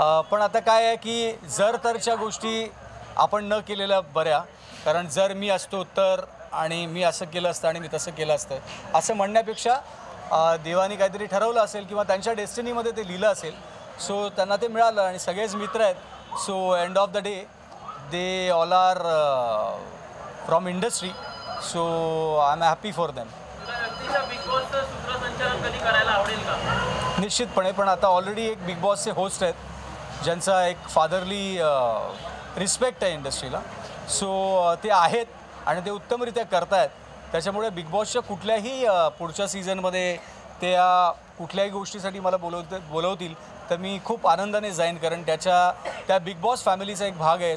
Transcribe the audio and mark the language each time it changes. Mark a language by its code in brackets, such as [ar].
[mr] पण आता काय आहे की जर तरच्या गोष्टी आपण न केलेल्या बऱ्या, कारण जर मी असतो तर आणि मी असं केलं असतं आणि मी तसं केलं असतं असं म्हणण्यापेक्षा देवाने काहीतरी ठरवलं असेल किंवा त्यांच्या डेस्टिनीमध्ये ते लिहिलं असेल. सो त्यांना ते मिळालं आणि सगळेच मित्र आहेत. [en] So end of the day they all are from industry. So I am happy for them. [mr] Big बॉसचं सूत्रसंचालन कधी करायला आवडेल का? निश्चितपणे, पण आता ऑलरेडी एक बिग बॉसचे होस्ट आहेत ज्यांचा एक फादरली रिस्पेक्ट आहे इंडस्ट्रीला. सो ते आहेत आणि ते उत्तमरित्या करतायत. त्याच्यामुळे बिग बॉसच्या कुठल्याही पुढच्या सीझनमध्ये त्या कुठल्याही गोष्टीसाठी मला बोलवतील तर मी खूप आनंदाने जाईन, कारण त्या बिग बॉस फॅमिलीचा एक भाग आहे.